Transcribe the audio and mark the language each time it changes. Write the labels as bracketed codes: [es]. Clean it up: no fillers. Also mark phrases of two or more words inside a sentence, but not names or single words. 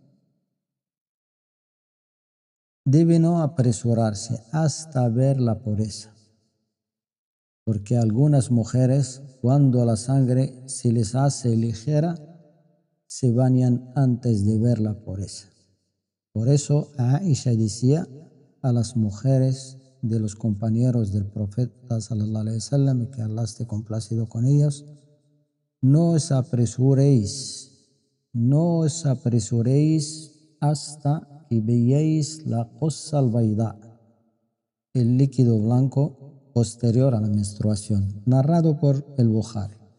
[es] Debe no apresurarse hasta ver la pureza, porque algunas mujeres, cuando la sangre se les hace ligera, se bañan antes de ver la pureza. Por eso Aisha decía a las mujeres de los compañeros del profeta [ar] صلى الله عليه وسلم, [es] que Allah esté complacido con ellos: no os apresuréis hasta que veáis la [ar] القصة البيضاء, [es] el líquido blanco posterior a la menstruación, narrado por el Bukhari.